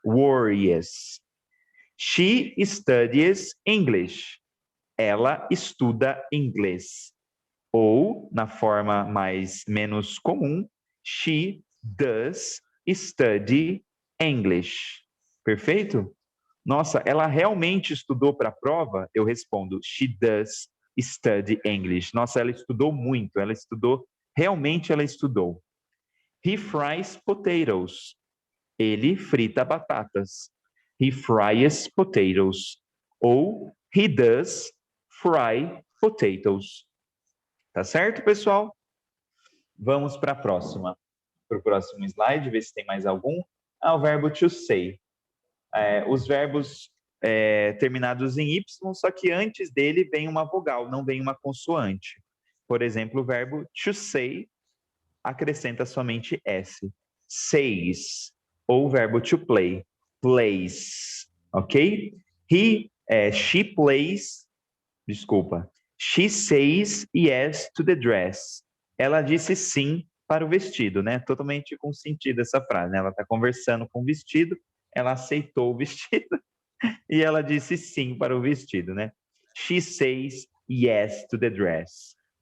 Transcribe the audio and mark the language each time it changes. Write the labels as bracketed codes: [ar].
[en] Worries. She studies English. [pt] Ela estuda inglês. Ou, na forma menos comum, [en] she does study English. [pt] Perfeito? Nossa, ela realmente estudou para a prova? Eu respondo, [en] she does study English. [pt] Nossa, ela estudou muito, realmente ela estudou. [en] He fries potatoes. [pt] Ele frita batatas. [en] He fries potatoes. Ou he does fry potatoes. [pt] Tá certo, pessoal? Vamos para a próxima. Para o próximo slide, ver se tem mais algum. O verbo to say. Os verbos terminados em Y, só que antes dele vem uma vogal, não vem uma consoante. Por exemplo, o verbo to say acrescenta somente S. Says. Ou o verbo to play. Plays. Ok? [en] She plays. [pt] Desculpa. [en] She says yes to the dress. [pt] Ela disse sim para o vestido, né? Totalmente com sentido essa frase, né? Ela está conversando com o vestido, ela aceitou o vestido e ela disse sim para o vestido, né? [en] She says yes to the dress.